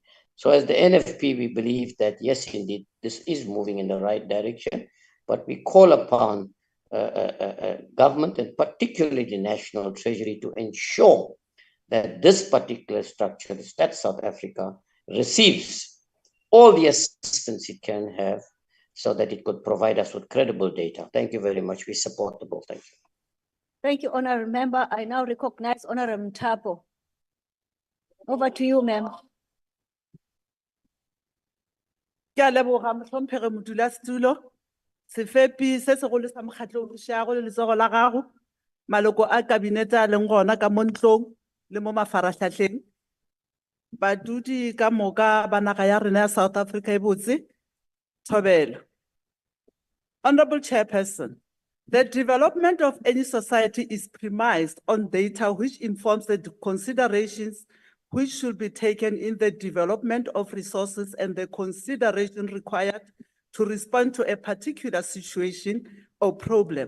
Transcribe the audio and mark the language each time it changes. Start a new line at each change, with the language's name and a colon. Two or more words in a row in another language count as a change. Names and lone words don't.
English: So as the NFP, we believe that, yes, indeed, this is moving in the right direction, but we call upon government and particularly the National Treasury to ensure that this particular structure, the Stats South Africa, receives all the assistance it can have so that it could provide us with credible data. Thank you very much. We support the bill. Thank you. Thank you, Honorable Member. I now recognize Honorable Mtapo. Over to you, ma'am.
Northern Sotho: Ke a leboga motlhomphege modulasetulo, sefepi se segolo sa mokgatlho o bušago le letsogo la gago, maloko a kabinete a leng gona ka mo ntlong le mo mafaratlhatlheng, badudi ka moka ba naga ya rena ya South Africa e botse, thobela.
English: Honorable Chairperson, the development of any society is premised on data which informs the considerations which should be taken in the development of resources and the consideration required to respond to a particular situation or problem.